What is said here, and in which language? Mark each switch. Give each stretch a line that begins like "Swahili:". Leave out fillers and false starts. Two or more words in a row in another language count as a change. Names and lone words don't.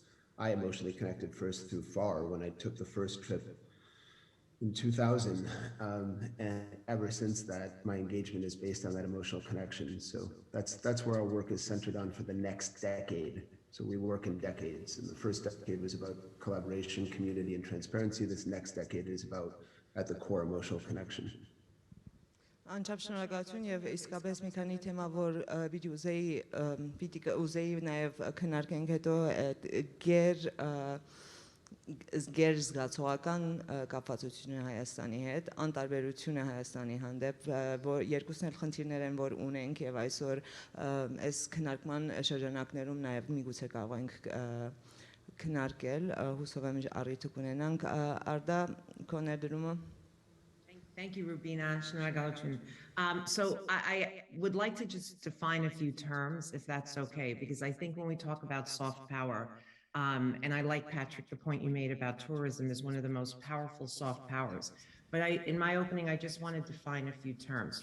English: I emotionally connected first through FAR when I took the first trip in 2000, and ever since that, my engagement is based on that emotional connection. So that's where our work is centered on for the next decade. So we work in decades, and the first decade was about collaboration, community, and transparency. This next decade is about, at the core, emotional connection.
Armenian: Անչափ շնորհակալություն եւ իսկապես մի քանի թեմա, որ պիտի ուզեի նաեւ քննարկենք հետո գեր զգացողական կապվածությունը Հայաստանի հետ, անտարբերությունը Հայաստանի հանդեպ, որ երկուսն էլ խնդիրներ են, որ ունենք եւ այսօր այս քննարկման շրջանակներում նաեւ միգուցե կարող ենք քննարկել, հուսով եմ առիթ կունենանք։ Arda, քո ներդրումը։
English: Thank you, Roubina. So I would like to just define a few terms, if that's okay, because I think when we talk about soft power, and I like, Patrick, the point you made about tourism is one of the most powerful soft powers. But in my opening, I just want to define a few terms.